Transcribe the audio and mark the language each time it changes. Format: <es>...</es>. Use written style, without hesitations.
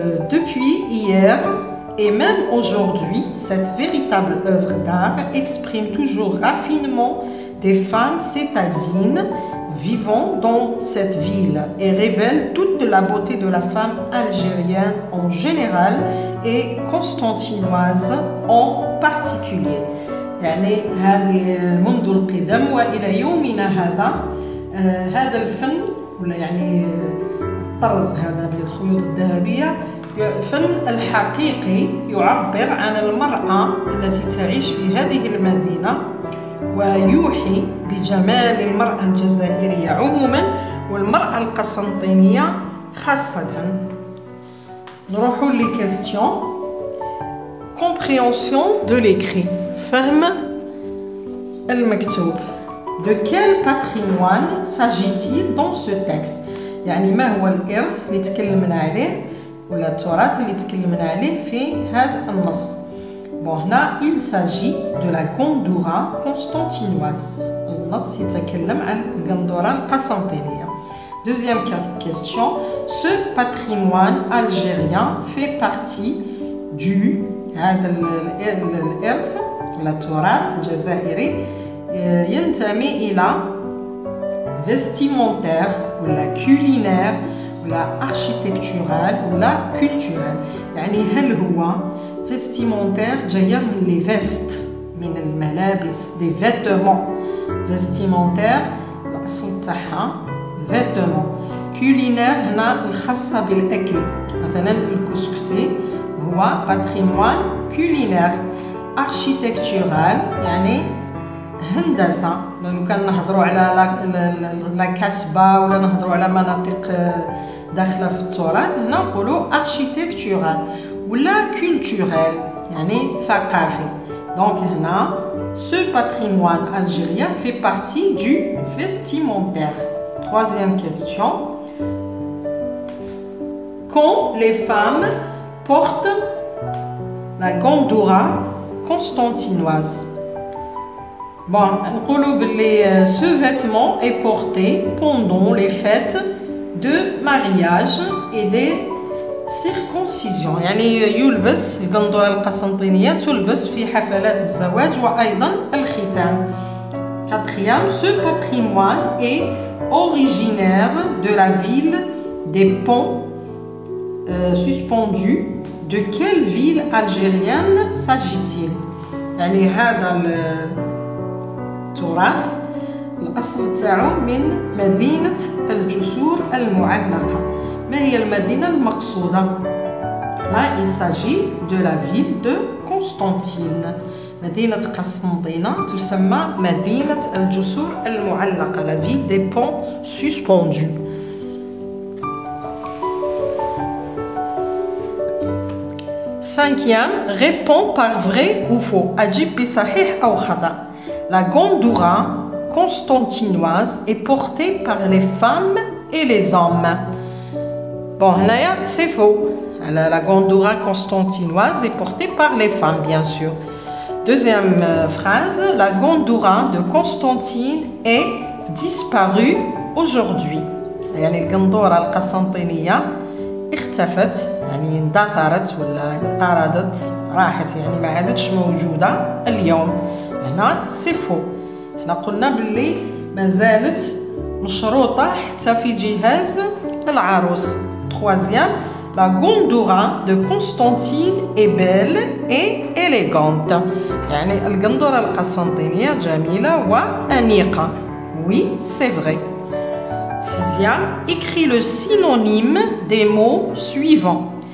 <fr>Depuis hier et même aujourd'hui, cette véritable œuvre d'art exprime toujours raffinement des femmes citadines vivant dans cette ville et révèle toute la beauté de la femme algérienne en général et constantinoise en particulier.</fr> <ar>يعني هذه منذ القدم وإلى يومنا هذا الفن ولا يعني الطرز هذا بالخيوط الذهبية فن الحقيقي يعبر عن المرأة التي تعيش في هذه المدينة ويوحي بجمال المرأة الجزائرية عموما والمرأة القسنطينية خاصة. نروح لي question.</ar> <fr>Compréhension de l'écrit.</fr> <ar>فهم المكتوب.</ar> <fr>De quel patrimoine s'agit-il dans ce texte؟</fr> <ar>يعني ما هو الإرث اللي تكلمنا عليه ولا التراث اللي تكلمنا عليه في هذا النص. هنا</ar> <fr>il s'agit de la gandoura constantinoise.</fr> <ar>النص يتكلم عن القندورة القسنطينية.</ar> <fr>Deuxième question. Ce patrimoine algérien fait partie du</fr> <ar>هذا الإرث ولا التراث الجزائري ينتمي إلى</ar> <fr>vestimentaire ou la culinaire ou la architecturale ou la culturelle.</fr> <ar>يعني هل هو vestimentaire جاية من</ar> <fr>les vestes</fr> <ar>من الملابس</ar> <fr>des vêtements vestimentaire</fr> <ar>الأصل تاعها</ar> <fr>vêtements culinaire</fr> <ar>هنا الخاصة بالأكل مثلا الكسكسي هو</ar> <fr>patrimoine culinaire architectural</fr> <ar>يعني هندسة لو كان نهضروا على لا كسبة ولا نهضروا على مناطق داخلة في التراث هنا نقولوا architectural ولا culturel يعني ثقافي.</ar> <fr>Donc</fr> <ar>هنا</ar> <fr>ce patrimoine algérien fait partie du vestimentaire. Troisième question. Quand les femmes portent la gandoura constantinoise. Bon, ce vêtement est porté pendant les fêtes de mariage et des circoncisions.</fr> <ar>يعني يلبس القندورة القسنطينية تلبس في حفلات الزواج وأيضا الختان.</ar> <fr>Quatrième, ce patrimoine est originaire de la ville des ponts suspendus. De quelle ville algérienne s'agit-il?</fr> <ar>يعني هذا التراث الأصل تاعو من مدينة الجسور المعلقة. ما هي المدينة المقصودة؟</ar> <fr>Là, il s'agit de la ville de Constantine.</fr> <ar>مدينة قسنطينة تسمى مدينة الجسور المعلقة,</ar> <fr>la ville des ponts suspendus. Cinquième, réponds par vrai ou faux.</fr> <ar>أجيب بصحيح أو خطأ.</ar> <fr>La gandoura constantinoise est portée par les femmes et les hommes. Bon, là, c'est faux. La gandoura constantinoise est portée par les femmes, bien sûr. Deuxième phrase, la gandoura de Constantine est disparue aujourd'hui.</fr> <ar>يعني القندورة القسنطينية اختفت يعني اندثرت ولا انقرضت راحت يعني ما عادتش موجودة اليوم. هنا سي فو. احنا قلنا باللي ما زالت مشروطة حتى في جهاز العروس.</ar> <fr>Troisième, la gandoura de Constantine est belle et élégante.</fr> <ar>يعني القندورة القسنطينية جميلة وأنيقة.</ar> <fr>Oui, c'est vrai. Sixième, écris le synonyme des mots suivants.</fr>